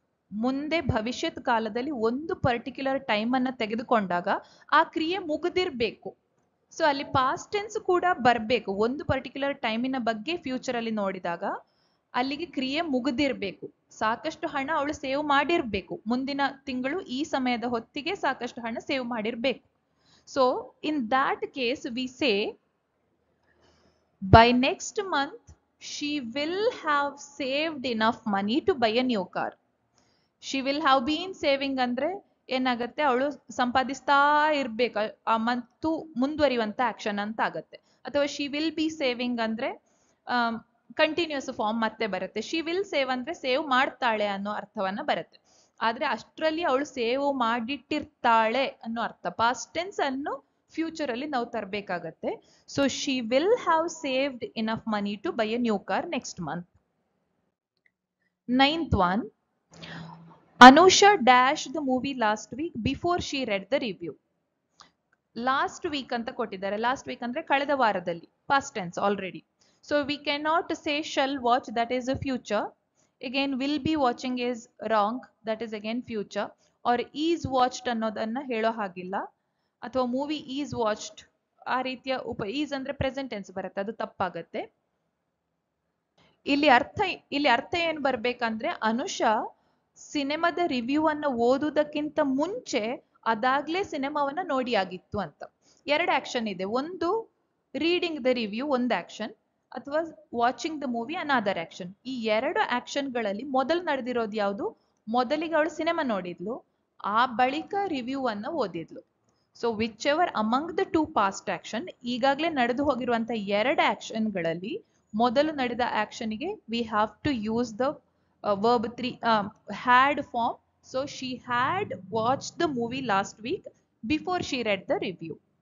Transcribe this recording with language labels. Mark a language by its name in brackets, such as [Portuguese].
[Kannada] ಮುಂದೆ ಭವಿಷ್ಯತ್ ಕಾಲದಲ್ಲಿ ಒಂದು ಪರ್ಟಿಕ್ಯುಲರ್ ಟೈಮ್ ಅನ್ನ ತೆಗೆದುಕೊಂಡಾಗ ಆ ಕ್ರಿಯೆ ಮುಗಿದಿರ್ಬೇಕು. ಸೊ ಅಲ್ಲಿ ಪಾಸ್ಟ್ ಟೆನ್ಸ್ ಕೂಡ ಬರಬೇಕು. ಒಂದು ಪರ್ಟಿಕ್ಯುಲರ್ ಟೈಮಿನ ಬಗ್ಗೆ ಫ್ಯೂಚರ್ ಅಲ್ಲಿ ನೋಡಿದಾಗ ಅಲ್ಲಿಗೆ ಕ್ರಿಯೆ ಮುಗಿದಿರ್ಬೇಕು. ಸಾಕಷ್ಟು ಹಣ ಅವಳು ಸೇವ್ ಮಾಡಿರ್ಬೇಕು. ಮುಂದಿನ ತಿಂಗಳು ಈ ಸಮಯದ ಹೊತ್ತಿಗೆ ಸಾಕಷ್ಟು ಹಣ ಸೇವ್ ಮಾಡಿರ್ಬೇಕು. [English] So in that case we say by next month she will have saved enough money to buy a new car. She will have been saving [Kannada] ಅಂದ್ರೆ ಏನಾಗುತ್ತೆ, ಅವಳು ಸಂಪಾದಿಸ್ತಾ ಇರ್ಬೇಕು, ಆ ಮಂತು ಮುಂದುವರಿಯುವಂತ ಆಕ್ಷನ್ ಅಂತ ಆಗತ್ತೆ. ಅಥವಾ [English] she will be saving [Kannada] ಅಂದ್ರೆ continuous form ಮತ್ತೆ ಬರುತ್ತೆ. [English] she will save [Kannada] ಅಂದ್ರೆ ಸೇವ್ ಮಾಡ್ತಾಳೆ ಅನ್ನೋ ಅರ್ಥವನ್ನ ಬರುತ್ತೆ. ಆದ್ರೆ ಅಷ್ಟರಲ್ಲಿ ಅವಳು ಸೇವ್ ಮಾಡಿಟ್ಟಿರ್ತಾಳೆ ಅನ್ನೋ ಅರ್ಥ. ಪಾಸ್ಟ್ ಟೆನ್ಸ್ ಅನ್ನು ಫ್ಯೂಚರ್ ಅಲ್ಲಿ ನಾವು ತರಬೇಕಾಗತ್ತೆ. [English] So she will have saved enough money to buy a new car next month. 9th one, Anusha dashed the movie last week before she read the review. [Kannada] Last week ಅಂತ ಕೊಟ್ಟಿದ್ದಾರೆ. [English] last week [Kannada] ಅಂದ್ರೆ ಕಳೆದ ವಾರದಲ್ಲಿ, [English] Past tense already. So we can not say shall watch, that is a future. Again will be watching is wrong, that is again future. [Kannada] R is watched ಅನ್ನೋದನ್ನ ಹೇಳೋ ಹಾಗಿಲ್ಲ. ಅಥವಾ [English] movie is watched [Kannada] ಆ ರೀತಿಯ is ಅಂದ್ರೆ present tense ಬರುತ್ತೆ, ಅದು ತಪ್ಪಾಗತ್ತೆ. ಇಲ್ಲಿ ಅರ್ಥ ಏನ್ ಬರ್ಬೇಕಂದ್ರೆ, ಅನುಷಾ ಸಿನಿಮಾದ ರಿವ್ಯೂ ಅನ್ನ ಓದುವುದಕ್ಕಿಂತ ಮುಂಚೆ ಅದಾಗ್ಲೇ ಸಿನಿಮಾವನ್ನ ನೋಡಿ ಆಗಿತ್ತು ಅಂತ. ಎರಡು ಆಕ್ಷನ್ ಇದೆ. [English] ಒಂದು reading the review ಒಂದು action, ಅಥವಾ watching the movie another action. [Kannada] ಈ ಎರಡು ಆಕ್ಷನ್ಗಳಲ್ಲಿ ಮೊದಲು ನಡೆದಿರೋದು ಯಾವುದು? ಮೊದಲಿಗೆ ಅವಳು ಸಿನಿಮಾ ನೋಡಿದ್ಲು, ಆ ಬಳಿಕ ರಿವ್ಯೂ ಅನ್ನ ಓದಿದ್ಲು. [English] so whichever among the two past action, [Kannada] ಈಗಾಗಲೇ ನಡೆದು ಹೋಗಿರುವಂತ ಎರಡು ಆಕ್ಷನ್ಗಳಲ್ಲಿ ಮೊದಲು ನಡೆದ ಆಕ್ಷನ್ಗೆ [English] We have to use the verb 3 had form. So she had watched the movie last week before she read the review.